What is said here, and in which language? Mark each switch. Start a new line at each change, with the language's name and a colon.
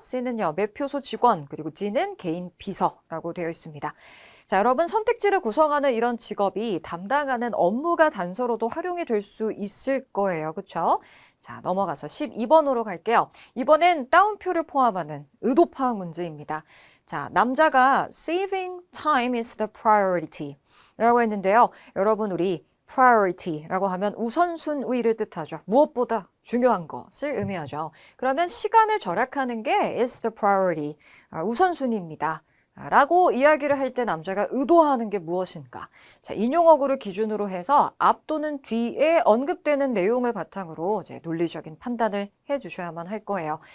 Korean: C는요, 매표소 직원, 그리고 D는 개인 비서라고 되어 있습니다. 자, 여러분 선택지를 구성하는 이런 직업이 담당하는 업무가 단서로도 활용이 될 수 있을 거예요. 그렇죠? 자, 넘어가서 12번으로 갈게요. 이번엔 따옴표를 포함하는 의도 파악 문제입니다. 자, 남자가
English: saving time is the priority
Korean: 라고 했는데요. 여러분 우리 priority라고 하면 우선순위를 뜻하죠. 무엇보다 중요한 것을 의미하죠. 그러면 시간을 절약하는 게
English: is the priority,
Korean: 우선순위입니다. 라고 이야기를 할 때 남자가 의도하는 게 무엇인가? 자, 인용어구를 기준으로 해서 앞 또는 뒤에 언급되는 내용을 바탕으로 이제 논리적인 판단을 해 주셔야만 할 거예요.